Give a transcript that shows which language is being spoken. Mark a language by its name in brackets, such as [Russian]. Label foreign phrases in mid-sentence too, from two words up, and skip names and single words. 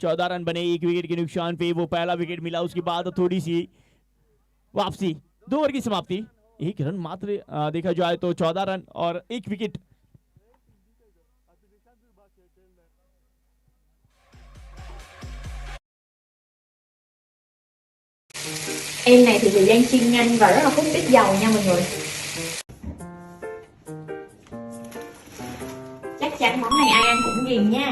[Hindi] 14 रन बने 1 विकेट के नुकसान पे। वो पहला विकेट मिला, उसके बाद थोड़ी सी वापसी। 2 ओवर की समाप्ति, 1 रन मात्र देखा जाए तो 14 रन और 1 विकेट। [Vietnamese] Em này thì thời gian chiên nhanh và rất là hút ít dầu nha mọi người. Chắc chắn món này ai ăn cũng ghiền nha.